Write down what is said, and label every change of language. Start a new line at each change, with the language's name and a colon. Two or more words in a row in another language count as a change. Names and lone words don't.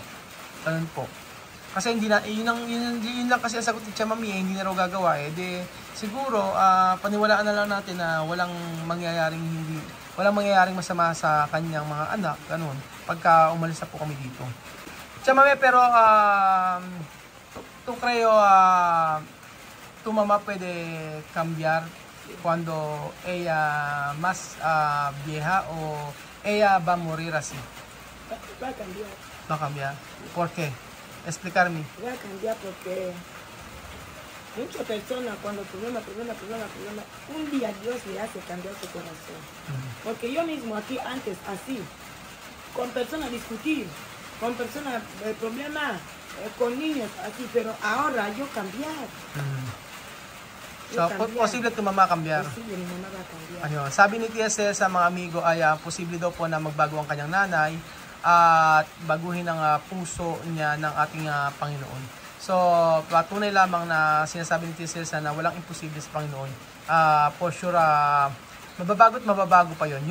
Filipino: Ganun po. Kasi hindi na, yun lang kasi ang sagot ni Tia Mami, hindi na raw gagawa eh. De, siguro, paniwalaan na lang natin na walang mangyayaring masama sa kanyang mga anak, ganun, pagka umalis na po kami dito. Tia Mami,
Spanish: pero, tu creo, tu mamá puede cambiar cuando ella más vieja o ella va a morir así. Va a cambiar. Va a cambiar. ¿Por qué? Explicarme. Va a cambiar porque muchas personas cuando problema, un día Dios le hace cambiar su corazón. Porque yo mismo aquí antes así, con personas discutir, con personas problemas, con niños así, pero ahora yo cambiar. So, posible tu mama cambiar. Posible mi mamá va a cambiar.
Filipino: Ayun. Sabi ni Tia Celsa sa mga amigo ay posible daw po na magbago ang kanyang nanay at baguhin ang puso niya ng ating Panginoon. So, patunay lamang na sinasabi ni Tia Celsa na walang imposible sa Panginoon.
English: For sure,
Filipino: mababago pa yon.